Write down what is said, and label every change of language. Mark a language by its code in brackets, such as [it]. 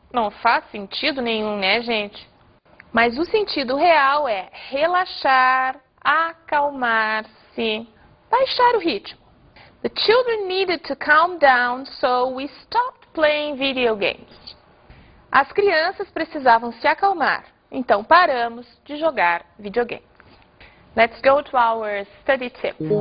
[pt] Não faz sentido nenhum, né, gente? Mas o sentido real é relaxar, acalmar-se, baixar o ritmo. [en] The children needed to calm down, so we stopped playing video games. [pt] As crianças precisavam se acalmar, então paramos de jogar videogames. [en] Let's go to our study tip.